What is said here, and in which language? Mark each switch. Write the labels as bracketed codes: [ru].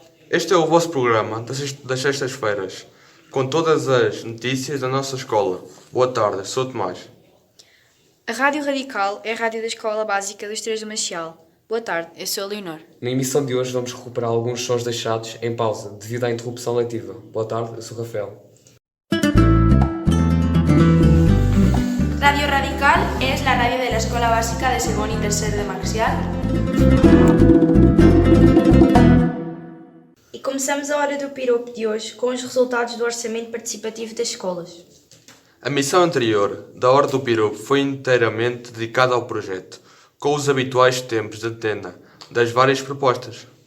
[pt] Este é o vosso programa das sextas-feiras, com todas as notícias da nossa escola. Boa tarde, sou Tomás. A Rádio Radical é a rádio da Escola Básica dos Três do Marcial. Boa tarde, eu sou a Leonor. Na emissão de hoje vamos recuperar alguns sons deixados em pausa devido à interrupção letiva. Boa tarde, eu sou o Rafael. [es] Radio Radical es la radio de la Escuela Básica de Segundo y Tercer de Marcial. [pt] E começamos a hora do piropo de hoje com os resultados do orçamento participativo das escolas. A missão anterior da Hora do Piropo foi inteiramente dedicada ao projeto, com os habituais tempos de antena das várias propostas.